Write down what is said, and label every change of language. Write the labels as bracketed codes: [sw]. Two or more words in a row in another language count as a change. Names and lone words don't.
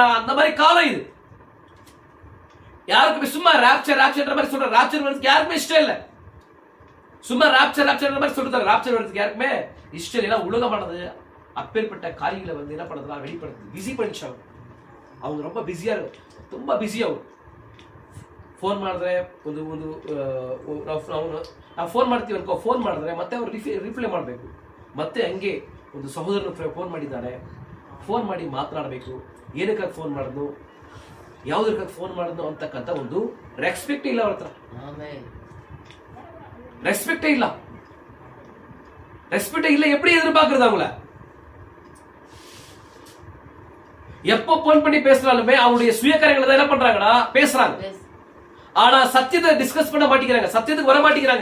[ta] நான் அந்த மாதிரி காலம் இது யாருக்குமே சும்மா ராப்சர்ன்ற மாதிரி சொல்ற, ராப்சர் வரதுக்கு யாருக்குமே இஷ்டம் இல்ல. சும்மா ராப்சர் மாதிரி சொல்றாங்க, ராப்சர் வரதுக்கு யாருக்குமே இஷ்டம் இல்லை. உலகமானது அப்பேற்பட்ட காரியங்களை வந்து என்ன பண்ணுறதுனா வெளிப்படுத்துது, பிஸி பண்ணிச்சாங்க. அவங்க ரொம்ப பிஸியா இருக்கு, [kn] ತುಂಬಾ ಬಿಸಿ ಅವರು. ಫೋನ್ ಮಾಡಿದ್ರೆ ನಾವು ಫೋನ್ ಮಾಡ್ತೀವಿ ಅನ್ಕೋ, ಫೋನ್ ಮಾಡಿದ್ರೆ ಮತ್ತೆ ಅವ್ರು ರಿಪ್ಲೈ ಮಾಡಬೇಕು. ಮತ್ತೆ ಹಂಗೆ ಒಂದು ಸಹೋದರನ ಫೋನ್ ಮಾಡಿದ್ದಾರೆ, ಫೋನ್ ಮಾಡಿ ಮಾತನಾಡಬೇಕು. ಏನಕ್ಕಾಗಿ ಫೋನ್ ಮಾಡಿದ್ನು, ಯಾವುದಕ್ಕಾಗಿ ಫೋನ್ ಮಾಡಿದ್ನು ಅಂತಕ್ಕಂಥ ಒಂದು ರೆಸ್ಪೆಕ್ಟೇ ಇಲ್ಲ ಅವ್ರ ಹತ್ರ. [ta] ரெஸ்பெக்டே இல்ல. எப்படி எதிர்பார்க்கறது அவங்கள? எப்போ போன் பண்ணி பேசினாலுமே அவங்களுடைய சுயக்காரங்களை தான் என்ன பண்றாங்கன்னா பேசுறாங்க. ஆனா சத்தியத்தை டிஸ்கஸ் பண்ண மாட்டேங்கிறாங்க, சத்தியத்துக்கு வர மாட்டேங்கிறாங்க.